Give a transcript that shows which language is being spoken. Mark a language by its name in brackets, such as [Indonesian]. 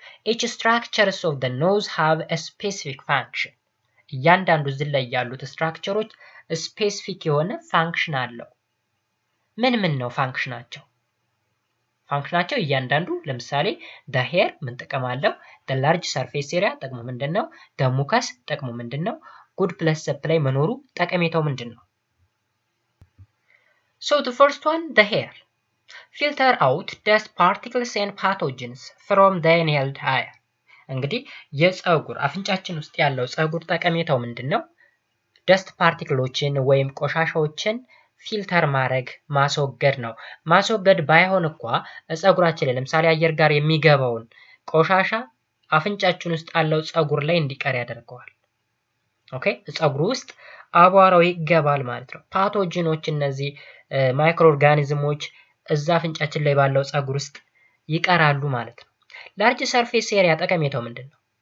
[English] each structures of the nose have a specific function [Amharic] እያንዳንዱ እዚህ ላይ ያሉት ስትራክቸሮች ስፔሲፊክ የሆነ ፋንክሽን አለው። ምን ነው ፋንክሽናቸው? ፋንክሽናቸው እያንዳንዱ ለምሳሌ [English] the hair [Amharic] ምን ጥቅም አለው? [English] the large surface area [Amharic] ጥቅሙ ምንድነው? [English] the mucus [Amharic] ጥቅሙ ምንድነው? [English] good blood supply [Amharic] መኖሩ ጠቀሜታው ምንድነው? [English] So the first one, the hair filter out dust particles and pathogens from the inhaled air [Amharic] እንግዲህ የፀጉር አፍንጫችን ውስጥ ያለው ፀጉር ጠቀሜታው ምንድነው? ደስት ፓርቲክሎችን ወይም ቆሻሻዎችን ፊልተር ማድረግ ማስወገድ ነው። ማስወገድ ባይሆን እንኳን ፀጉራችን ላይ ለምሳሌ አየር ጋር የሚገባውን ቆሻሻ አፍንጫችን ውስጥ ያለው ፀጉር ላይ እንዲቀር ያደርገዋል። ኦኬ ፀጉሩ ውስጥ አቧራው ይገባል ማለት ነው። ፓቶጂኖች እነዚህ ማይክሮ ኦርጋኒዝሞች እዛ አፍንጫችን ላይ ባለው ፀጉር ውስጥ ይቀራሉ ማለት ነው። ላርጅ ሰርፌስ ኤሪያ ጠቀሜታው ምንድነው?